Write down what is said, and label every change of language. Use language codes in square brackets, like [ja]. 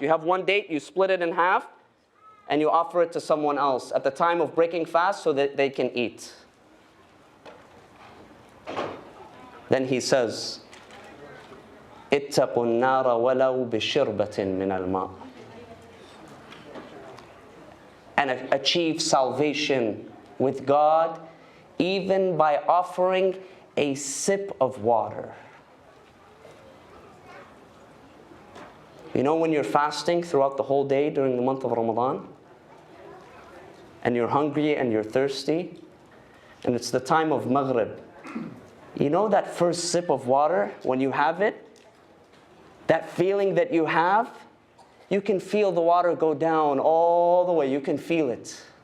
[en] You have one date, you split it in half, and you offer it to someone else at the time of breaking fast so that they can eat. Then he says, [ar] اتقوا النار ولو بشربة من الماء. [en] And achieve salvation with God even by offering a sip of water. You know, when you're fasting throughout the whole day during the month of Ramadan, and you're hungry and you're thirsty, and it's the time of Maghrib, you know that first sip of water, when you have it, that feeling that you have, you can feel the water go down all the way. You can feel it.